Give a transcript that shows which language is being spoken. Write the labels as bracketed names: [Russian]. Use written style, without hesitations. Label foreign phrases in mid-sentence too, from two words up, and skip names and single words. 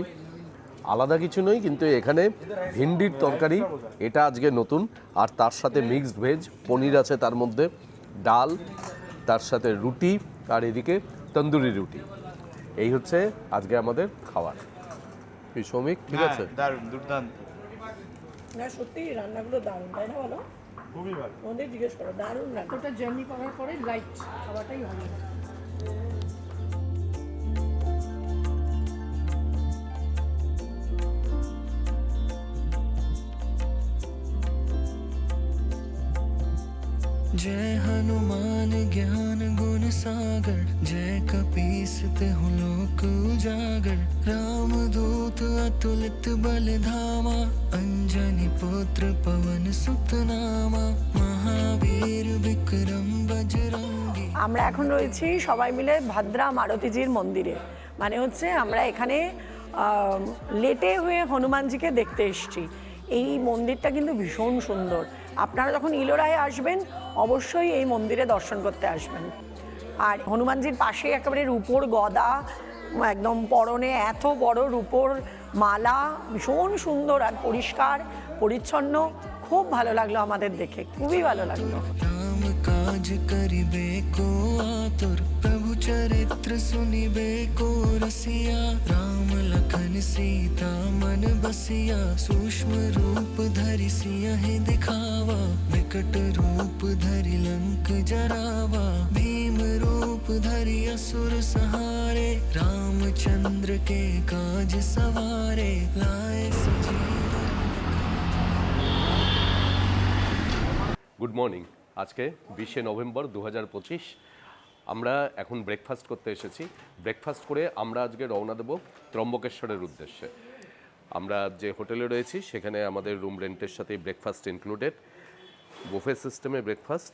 [Bangla] আলাদা কিছু নয়, কিন্তু এখানে ভিন্ডির তরকারি, এটা আজকে নতুন, আর তার সাথে [English] mixed veg, [Bangla] পনির আছে তার মধ্যে, ডাল, তার সাথে রুটি, আর এদিকে তন্দুরি রুটি। এই হচ্ছে আজকে আমাদের খাবার। কি শ্রমিক, ঠিক আছে? দারুণ, দুর্দান্ত। না সত্যি রান্নাগুলো দারুণ, তাই না বলো? খুবই ভালো। ওদের জিজ্ঞেস করো, দারুণ রান্না। ওটা জার্নি করার পরে লাইট খাওয়াটাই ভালো। [Awadhi] जय हनुमान ज्ञान गुण सागर, जय कपीसत हूँ लोक उजागर, राम दूत अतुलित बल धामा, अंजनी पुत्र पवन सुत नामा, महावीर विक्रम बजरंगी। [Bangla] আমরা এখন রয়েছি সবাই মিলে ভাদ্রা মারুতিজির মন্দিরে। মানে হচ্ছে আমরা এখানে লেটে হয়ে হনুমানজিকে দেখতে এসেছি। এই মন্দিরটা কিন্তু ভীষণ সুন্দর। আপনারা যখন ইলোরায় আসবেন অবশ্যই এই মন্দিরে দর্শন করতে আসবেন। আর হনুমানজির পাশে একেবারে রূপোর গদা, একদম পরনে এত বড় রূপোর মালা, ভীষণ সুন্দর আর পরিষ্কার পরিচ্ছন্ন। খুব ভালো লাগলো আমাদের দেখে, খুবই ভালো লাগলো। [Awadhi] राम काज करिबे को आतुर, प्रभु चरित्र सुनिबे को रसिया, राम लखन सीता मन बसिया, सूक्ष्म रूप धरि सियहि दिखावा, विकट रूप धरि लंक जरावा, भीम रूप धरि असुर सहारे, रामचंद्र के काज सवारे, लाए सजीवन। [English] Good morning. [Bangla] আজকে 20শে নভেম্বর 2025। আমরা এখন ব্রেকফাস্ট করতে এসেছি। ব্রেকফাস্ট করে আমরা আজকে রওনা দেব ত্রম্বকেশ্বরের উদ্দেশ্যে। আমরা যে হোটেলে রয়েছি সেখানে আমাদের [English] room rent [Bangla] সাথে [English] breakfast included, buffet system [Bangla] ব্রেকফাস্ট।